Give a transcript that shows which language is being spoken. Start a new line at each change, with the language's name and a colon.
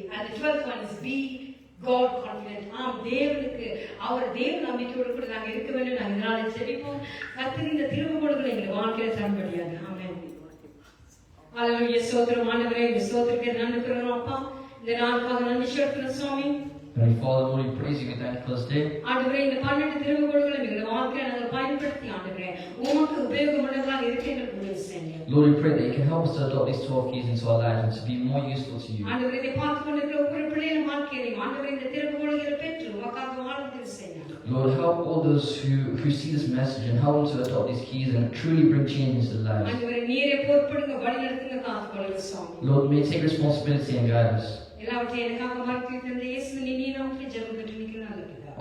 English: And the 12th one is be God confident.
Tamil: தேவனுக்கு அவர் தேவ நம்பிக்கையோடு கூட நாங்கள் இருக்க வேண்டும். நாங்கள் இதனால செபிப்போம். கர்த்தர் இந்த திருவுகோள்களை எங்கள் வாழ்க்கையில தரப்படியாது. ஆமென். ஹalleluya. ஸ்தோத்திரம் ஆண்டவரே, இந்த ஸ்தோத்திரத்தை நன்றி கூறுகிறோம் அப்பா. இந்த நாளுக்காக நன்றி செலுத்துகிறோம் சுவாமி.
English: Heavenly Father, Lord, we praise you. We thank you for this day.
Tamil: ஆண்டவரே, இந்த 12 திருவுகோள்களை எங்கள் வாழ்க்கையில நாங்கள் பயன்படுத்தி ஆண்டவரே உமக்கு உபயோகமுள்ளவர்களாக இருக்க எங்களுக்கு உதவி செய்யுங்க.
English: Lord, we pray that you can help us to adopt these 12 keys into our lives and to be more useful to you.
Tamil: ஆண்டவரே, இதை பார்த்து கொண்டிருக்கிற ஒவ்வொரு பிள்ளைகளின் வாழ்க்கையிலையும் ஆண்டவரே இந்த திருவுகோள்களை பெற்று உமக்காக வாழ்ந்து செய்யணும்.
English: Lord, help all those who see this message and help them to adopt these keys and truly bring change into their lives.
Tamil: ஆண்டவரே நீரே பொறுப்படுங்க, வழி நடத்துங்க, காத்துக்கொள்ளுங்க சுவாமி.
English: Lord, may you take responsibility and guide us.
Tamil: எல்லாவற்றையும் எனக்காக மறைத்து தந்த இயேசுவின் இனிய நாமத்தில் ஜெபம் பெற்று நிற்கிற நல்ல பிதாவே.